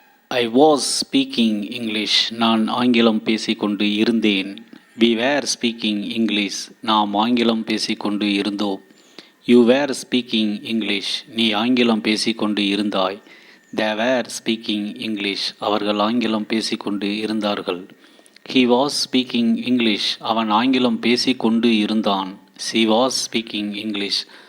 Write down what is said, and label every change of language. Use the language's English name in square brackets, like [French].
[English] I was speaking English. [Tamil] நான் ஆங்கிலம் பேசிக்கொண்டு இருந்தேன். [English] We were speaking English. [Tamil] நாம் ஆங்கிலம் பேசிக்கொண்டு இருந்தோம். [English] You were speaking English. [Tamil] நீ ஆங்கிலம் பேசிக்கொண்டு இருந்தாய். [English] They were speaking English. [Tamil] அவர்கள் ஆங்கிலம் பேசிக்கொண்டு இருந்தார்கள். [English] He was speaking English. [Tamil] அவன் ஆங்கிலம் பேசிக்கொண்டு இருந்தான். [English] She was speaking English.